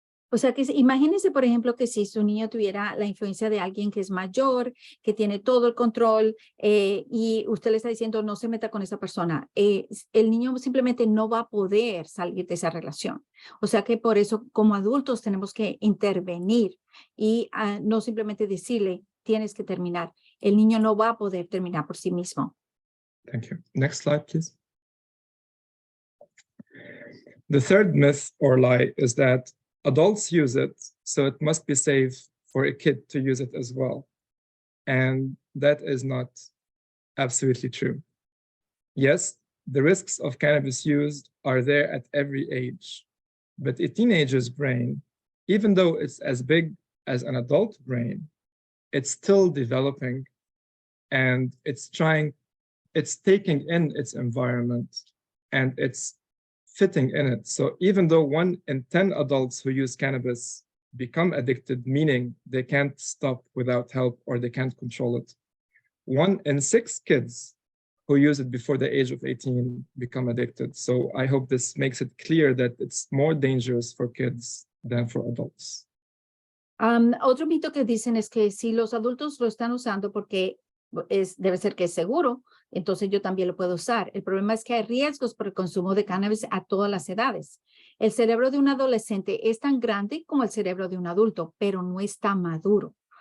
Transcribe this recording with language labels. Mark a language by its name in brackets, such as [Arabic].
[Spanish] O sea que imagínense, por ejemplo, que si su niño tuviera la influencia de alguien que es mayor, que tiene todo el control y usted le está diciendo no se meta con esa persona, el niño simplemente no va a poder salir de esa relación. O sea que por eso como adultos tenemos que intervenir y no simplemente decirle tienes que terminar. El niño no va a poder terminar por sí mismo. [English] Thank you. Next slide, please. The third myth or lie is that adults use it, so it must be safe for a kid to use it as well. And that is not absolutely true. Yes, the risks of cannabis use are there at every age, but a teenager's brain, even though it's as big as an adult brain, it's still developing and it's taking in its environment and it's fitting in it. So even though 1 in 10 adults who use cannabis become addicted, meaning they can't stop without help or they can't control it, 1 in 6 kids who use it before the age of 18 become addicted. So I hope this makes it clear that it's more dangerous for kids than for adults. [Spanish] Otro mito que dicen es que si los adultos lo están usando porque debe ser que es seguro, entonces yo también lo puedo usar. El problema es que hay riesgos por el consumo de cannabis a todas las edades. El cerebro de un adolescente es tan grande como el cerebro de un adulto, pero no está maduro.